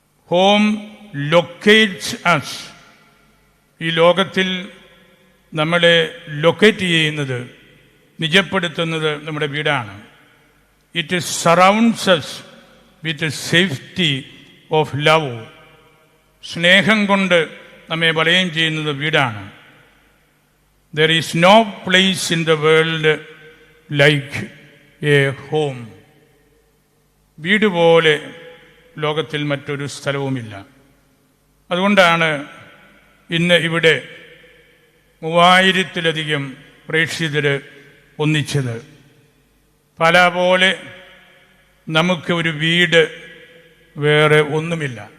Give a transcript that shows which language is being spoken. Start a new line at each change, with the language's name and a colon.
English: Home locates us.
Malayalam: ഈ ലോകത്തിൽ നമ്മളെ ലൊക്കേറ്റ് ചെയ്യുന്നത്, നിജപ്പെടുത്തുന്നത് നമ്മുടെ വീടാണ്.
English: It surrounds us with safety of love.
Malayalam: സ്നേഹം കൊണ്ട് നമ്മെ വലയം ചെയ്യുന്നത് വീടാണ്.
English: There is no place in the world like a home.
Malayalam: വീട് പോലെ ലോകത്തിൽ മറ്റൊരു സ്ഥലവുമില്ല. അതുകൊണ്ടാണ് ഇന്ന് ഇവിടെ 3000-ലധികം പ്രേക്ഷിതർ ഒന്നിച്ചത്. പല പോലെ നമുക്ക് ഒരു വീട് വേറെ ഒന്നുമില്ല.